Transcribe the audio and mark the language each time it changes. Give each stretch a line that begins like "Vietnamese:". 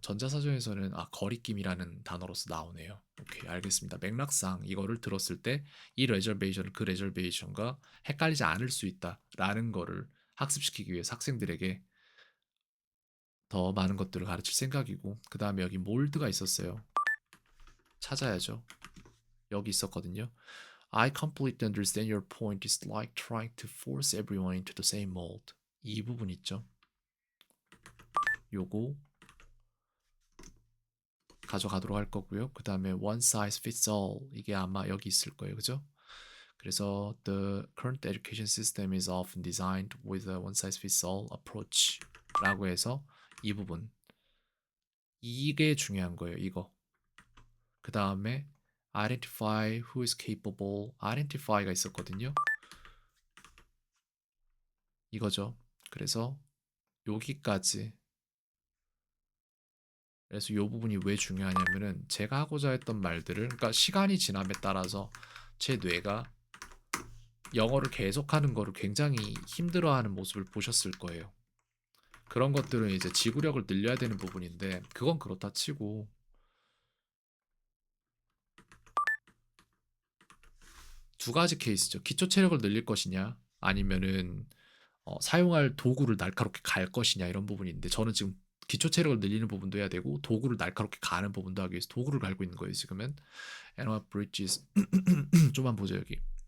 Korean: 전자사전에서는 거리낌이라는 단어로서 나오네요. 오케이, 알겠습니다. 맥락상 이거를 들었을 때 이 레저베이션은 그 레저베이션과 헷갈리지 않을 수 있다라는 거를 학습시키기 위해서 학생들에게 더 많은 것들을 가르칠 생각이고 그 다음에 여기 몰드가 있었어요. 찾아야죠. 여기 있었거든요.
English: I completely understand your point. It's like trying to force everyone into the same mold.
Korean: 이 부분 있죠. 요거 가져가도록 할 거고요. 그 다음에
English: one size fits all
Korean: 이게 아마 여기 있을 거예요. 그죠? 그래서
English: the current education system is often designed with a one size fits all approach
Korean: 라고 해서 이 부분 이게 중요한 거예요. 이거 그 다음에
English: identify who is capable identify
Korean: 가 있었거든요. 이거죠. 그래서 여기까지 그래서 이 부분이 왜 중요하냐면은 제가 하고자 했던 말들을 그러니까 시간이 지남에 따라서 제 뇌가 영어를 계속하는 거를 굉장히 힘들어하는 모습을 보셨을 거예요. 그런 것들은 이제 지구력을 늘려야 되는 부분인데 그건 그렇다 치고 두 가지 케이스죠. 기초 체력을 늘릴 것이냐 아니면은 사용할 도구를 날카롭게 갈 것이냐 이런 부분인데 저는 지금 기초 체력을 늘리는 부분도 해야 되고 도구를 날카롭게 가는 부분도 하기 위해서 도구를 갈고 있는 거예요 지금은.
English: And what bridges
Korean: 좀만 보죠 여기.